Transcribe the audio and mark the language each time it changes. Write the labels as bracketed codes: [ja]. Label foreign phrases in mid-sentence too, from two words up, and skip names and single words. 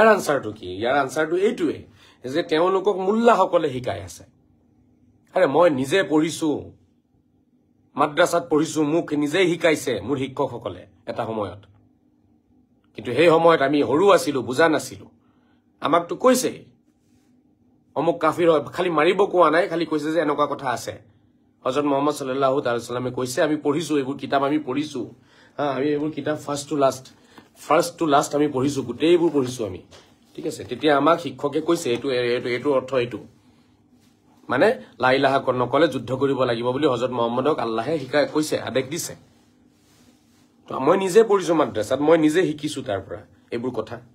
[as] আনসাৰটো কি ইয়াৰ আনসাৰটো এইটোৱে যে তেওঁলোকক মুল্লাসকলে শিকাই আছে আৰে মই নিজে পঢ়িছো মাদ্ৰাছাত পঢ়িছো মোক নিজে শিকাইছে মোৰ শিক্ষকসকলে এটা সময়ত কিন্তু সেই সময়ত আমি সৰু আছিলো বুজা নাছিলো আমাকতো কৈছে অমুক কাফিৰ হয় খালি মাৰিব কোৱা নাই খালি কৈছে যে এনেকুৱা কথা আছে হযরত মুহাম্মদ [ar] صلى الله تعالى [as] সাল্লামে কৈছে আমি পঢ়িছো এইবোৰ কিতাপ আমি পঢ়িছো আমি এইবোৰ কিতাপ [en] first to last [as] আমি পঢ়িছো গোটেইবোৰ পঢ়িছো আমি ঠিক আছে তেতিয়া আমাক শিক্ষকে কৈছে এইটো অৰ্থ এইটো মানে [ar] لا إله [as] নকলে যুদ্ধ কৰিব লাগিব বুলি হযরত মুহাম্মদক আল্লাহে শিকাই কৈছে আদেশ দিছে তো মই নিজে পঢ়িছো মাদ্ৰাছাত মই নিজে শিকিছো তাৰ পৰা এইবোৰ কথা